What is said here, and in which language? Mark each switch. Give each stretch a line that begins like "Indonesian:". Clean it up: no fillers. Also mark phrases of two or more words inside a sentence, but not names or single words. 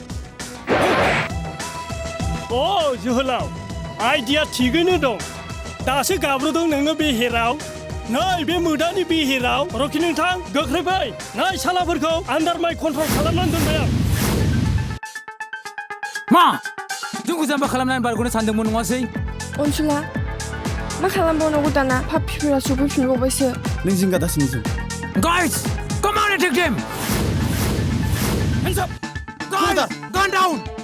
Bodo: अ जोहोलाव आइडिया थिगैनो दं दासो गाब्रदों नोङो बेहेराव नै बे मोदानि बेहेराव रखि नोंथां गोख्रै फै नै सालाफोरखौ
English: under my control
Bodo: खालामनानै दोनबाय आं मा जोंखौ जाम्बा खालामनानै बारग'नो सानदोंमोन नङासै अनसुला मा खालामबावनांगौ दाना पापिफोरा सफैफिनबावबायसो नों जिंगा दासिनो जों
English: guys come on attack them hands up guys gun down